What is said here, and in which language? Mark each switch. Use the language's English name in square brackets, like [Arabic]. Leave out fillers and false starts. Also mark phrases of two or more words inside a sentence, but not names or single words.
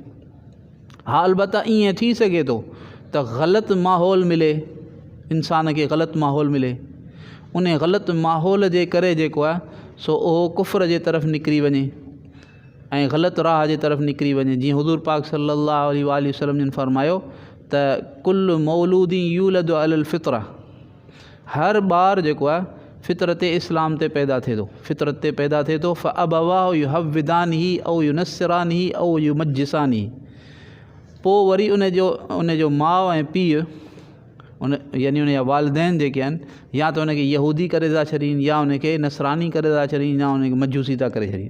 [Sindhi] हा अलबत्ता ईअं थी सघे थो त ग़लति माहौल मिले इंसान खे ग़लति माहौल मिले, उन ग़लति माहौल जे करे जेको आहे सो उहो कुफ़्र जे तरफ़ निकिरी वञे ऐं ग़लति राह जे तरफ़ निकिरी वञे। जीअं हुज़ूर पाक [Arabic] صلى الله عليه وسلم [Sindhi] जिन फरमायो त [Arabic] كل مولود يولد على الفطرة, [Sindhi] हर ॿार जेको आहे फितरत इस्लाम ते पैदा थिए थो, फितरत ते पैदा थिए थो। [Arabic] فأبواه يهودانه أو ينصرانه أو يمجسانه, [Sindhi] पोइ वरी उनजो माउ ऐं पीउ यानी उनजा वालिदैन जेके आहिनि या त उनखे यहूदी करे था छॾीनि या उनखे नसरानी करे था छॾीनि या उनखे मजूसी था करे छॾीनि।